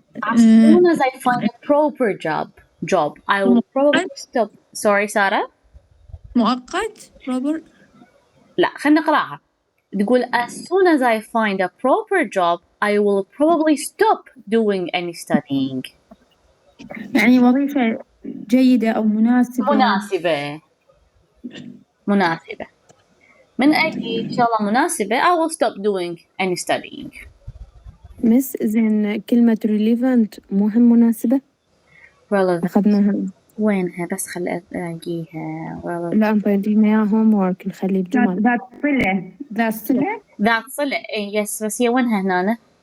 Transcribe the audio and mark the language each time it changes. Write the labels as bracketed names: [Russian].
[English] As soon as I find a proper job, I will probably stop. Sorry, Sarah? [Arabic] مؤقت. Proper. لا خلينا نقراها. تقول [English] as soon as I find a proper job, I will probably stop doing any studying. [Arabic] يعني وظيفة جيدة أو مناسبة. مناسبة. من أجل شغلة مناسبة [English] I will stop doing any studying. [Arabic] Miss زين كلمة relevant مو هم مناسبة؟ [English] relevant [Arabic] أخذناها. وينها بس خل ألاقيها. relevant. لا أنت عندنا إياها homework نخلي بجمل. ذات صلة. ذات صلة يس بس هي وينها هنا؟